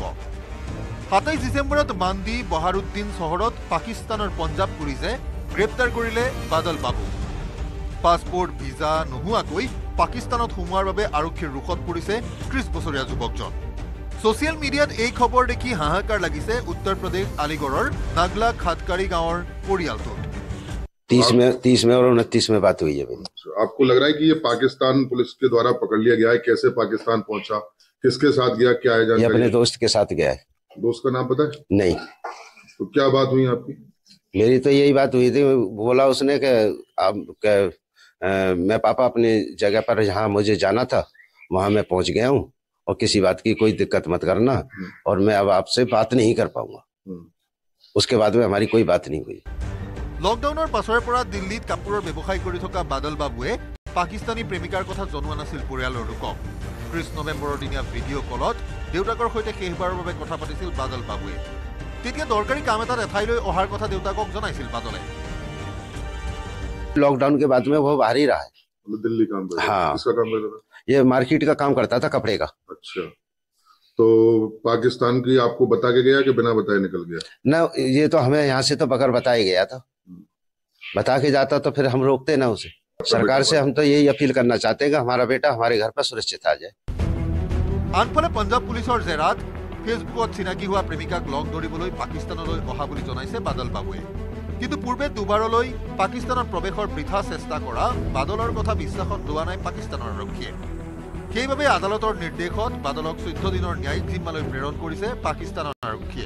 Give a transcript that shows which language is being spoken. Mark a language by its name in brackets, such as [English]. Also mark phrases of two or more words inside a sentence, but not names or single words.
[Assamese] 27 ডিচেম্বৰত মান্দি বহাৰুদ্দিন চহৰত পাকিস্তানৰ পঞ্জাব পুলিচে গ্ৰেপ্তাৰ কৰিলে বাদল বাবু। পাছপোৰ্ট ভিছা নোহোৱাকৈ পাকিস্তানত সোমোৱাৰ বাবে আৰক্ষীৰ ৰোষত পৰিছে 30 বছৰীয়া যুৱকজন। ছ'চিয়েল মিডিয়াত এই খবৰ দেখি হাহাকাৰ লাগিছে উত্তৰ প্ৰদেশ আলিগড়ৰ নাগলা খাটকাৰী গাঁৱৰ পৰিয়ালটোত। [Hindi] 30 में और 29 में बात हुई है मेरी। आपको लग रहा है कि ये पाकिस्तान पुलिस के द्वारा पकड़ लिया गया है? कैसे पाकिस्तान पहुंचा, किसके साथ गया, क्या है जानकारी? ये अपने दोस्त के साथ गया है। दोस्त का नाम पता है? नहीं। तो क्या बात हुई आपकी? मेरी तो यही बात हुई थी, बोला उसने कि मैं पापा अपनी जगह पर जहाँ मुझे जाना था वहां मैं पहुंच गया हूँ और किसी बात की कोई दिक्कत मत करना और मैं अब आपसे बात नहीं कर पाऊंगा। उसके बाद में हमारी कोई बात नहीं हुई। [Assamese] লকডাউনৰ পাছৰে পৰা দিল্লীত কাপোৰৰ ব্যৱসায় কৰি থকা বাদল বাবুৱে পাকিস্তানী প্ৰেমিকাৰ কথা জনোৱা নাছিল পৰিয়ালৰ লোকক। 30 নৱেম্বৰৰ দিনা ভিডিঅ' কলত দেউতাকৰ সৈতে শেষবাৰৰ বাবে কথা পাতিছিল বাদল বাবুৱে। তেতিয়া দৰকাৰী কাম এটাত এঠাইলৈ অহাৰ কথা দেউতাকক জনাইছিল বাদলে। [Hindi] लॉकडाउन के बाद में वो बाहर ही रहा है। दिल्ली काम करता? हाँ। किसका काम करता था? ये मार्केट का काम करता था, कपड़े का। अच्छा, तो पाकिस्तान की आपको बता के गया कि बिना बताए निकल गया? ना, ये तो हमें यहाँ से तो बगैर बताए गया था। बता के जाता तो फिर हम रोकते ना उसे। सरकार से हम तो यही अपील करना चाहते हैं कि हमारा बेटा हमारे घर पर सुरक्षित आ जाए। [Assamese] আনফালে পঞ্জাব পুলিচৰ জেৰাত ফেচবুকত চিনাকি হোৱা প্ৰেমিকাক লগ ধৰিবলৈ পাকিস্তানলৈ অহা বুলি জনাইছে বাদল বাবুৱে। কিন্তু পূৰ্বে দুবাৰলৈ পাকিস্তানত প্ৰৱেশৰ বৃথা চেষ্টা কৰা বাদলৰ কথা বিশ্বাসত লোৱা নাই পাকিস্তানৰ আৰক্ষীয়ে। সেইবাবে আদালতৰ নিৰ্দেশত বাদলক 14 দিনৰ ন্যায়িক জিম্মালৈ প্ৰেৰণ কৰিছে পাকিস্তানৰ আৰক্ষীয়ে।